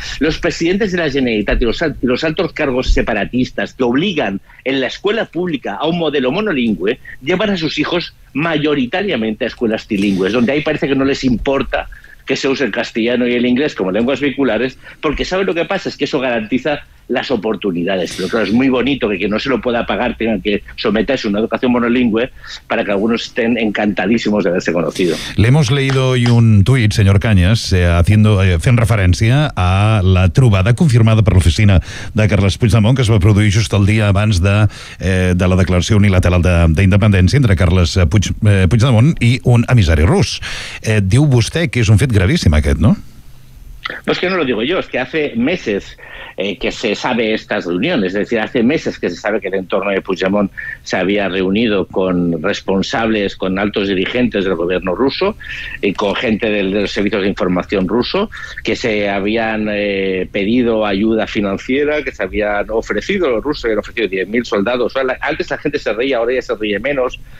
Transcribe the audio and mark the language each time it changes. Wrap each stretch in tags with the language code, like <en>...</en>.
<es>Los presidentes de la Generalitat y los altos cargos separatistas que obligan en la escuela pública a un modelo monolingüe llevan a sus hijos mayoritariamente a escuelas trilingües, donde ahí parece que no les importa que se use el castellano y el inglés como lenguas vehiculares, porque ¿saben lo que pasa? Es que eso garantiza las oportunidades. Pero claro, es muy bonito que quien no se lo pueda pagar tenga que someterse a una educación monolingüe para que algunos estén encantadísimos de haberse conocido. Le hemos leído hoy un tuit, señor Cañas,</es> <ca>fent referència a la trobada confirmada per l'oficina de Carles Puigdemont, que es va produir just el dia abans de la declaració unilateral d'independència entre Carles Puigdemont i un emissari rus. Diu vostè que és un fet gravíssim aquest, no?</ca> <es>No es que no lo digo yo, es que hace meses que se sabe estas reuniones, es decir, hace meses que se sabe que el entorno de Puigdemont se había reunido con responsables, con altos dirigentes del gobierno ruso y con gente de los servicios de información ruso, que se habían pedido ayuda financiera, que se habían ofrecido, los rusos habían ofrecido 10.000 soldados. Antes la gente se reía, ahora ya se ríe menos,</es>